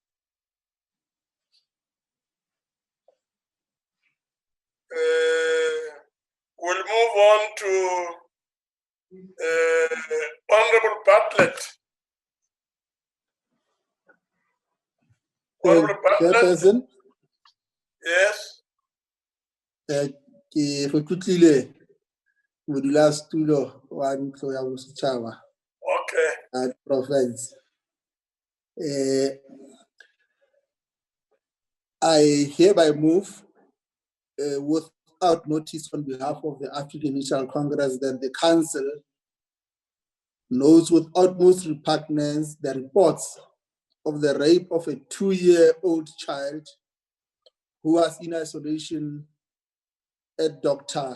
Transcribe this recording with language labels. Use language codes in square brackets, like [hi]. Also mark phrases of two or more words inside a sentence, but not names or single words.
[en] We'll move on to Honorable Bartlett. Honorable Bartlett. Chairperson, Yes. [nso] ke re tlotlile modulasetulo wa ntlo ya bosetšhaba. [en] Okay. At province. I hereby move without notice on behalf of the African National Congress that the Council notes with utmost repugnance the reports of the rape of a 2-year-old child who was in isolation at Dr.